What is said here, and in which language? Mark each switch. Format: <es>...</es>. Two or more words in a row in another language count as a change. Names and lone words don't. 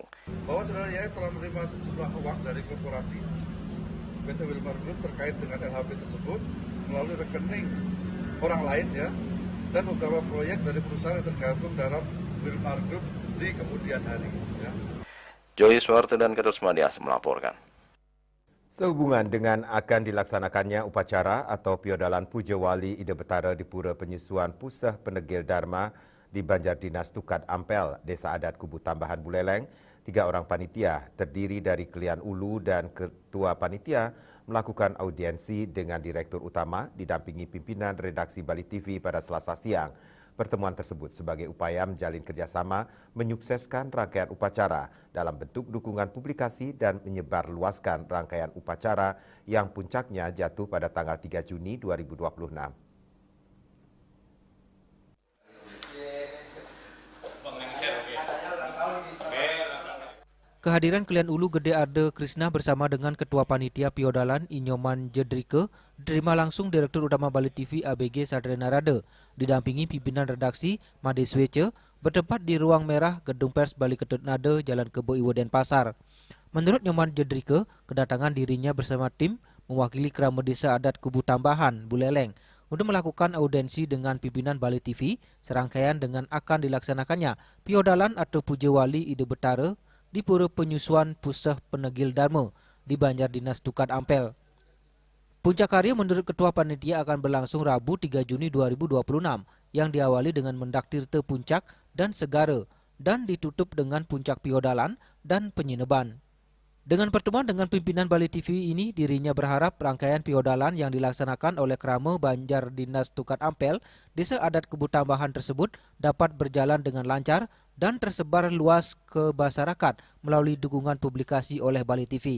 <id>Bahwa saudara YF telah menerima sejumlah uang dari korporasi PT Wilmar Group terkait dengan LHP tersebut melalui rekening orang lain ya, dan beberapa proyek dari perusahaan yang tergabung dalam Wilmar Group di kemudian hari ya. Joy Suwarte dan Ketut Madias melaporkan. Sehubungan dengan akan dilaksanakannya upacara atau Piodalan Puja Wali Ida Betara di Pura Penyusuan Puseh Penegil Dharma di Banjar Dinas Tukat Ampel, Desa Adat Kubu Tambahan Buleleng, 3 orang panitia terdiri dari Kelian Ulu dan Ketua Panitia melakukan audiensi dengan Direktur Utama didampingi pimpinan redaksi Bali TV pada Selasa siang. Pertemuan tersebut sebagai upaya menjalin kerjasama menyukseskan rangkaian upacara dalam bentuk dukungan publikasi dan menyebarluaskan rangkaian upacara yang puncaknya jatuh pada tanggal 3 Juni 2026. Kehadiran Kelian Ulu Gede Arde Krisna bersama dengan Ketua Panitia Piodalan Inyoman Jedrike diterima langsung Direktur Utama Bali TV ABG Sadrena Rade, didampingi pimpinan redaksi Made Swece, bertempat di Ruang Merah Gedung Pers Bali Ketut Nade, Jalan Kebo Iwo Denpasar. Menurut Nyoman Jedrike, kedatangan dirinya bersama tim mewakili Krama Desa Adat Kubu Tambahan Buleleng untuk melakukan audiensi dengan pimpinan Bali TV serangkaian dengan akan dilaksanakannya Piodalan atau Puja Wali Ida Betara di Pura Penyusuan Puseh Penegil Dharma di Banjar Dinas Tukat Ampel. Puncak karya menurut Ketua Panitia akan berlangsung Rabu 3 Juni 2026 yang diawali dengan mendak tirta puncak dan segara dan ditutup dengan puncak Piodalan dan penyineban. Dengan pertemuan dengan pimpinan Bali TV ini, dirinya berharap rangkaian Piodalan yang dilaksanakan oleh Krama Banjar Dinas Tukat Ampel, Desa Adat Kubu Tambahan tersebut dapat berjalan dengan lancar dan tersebar luas ke masyarakat melalui dukungan publikasi oleh Bali TV.</id>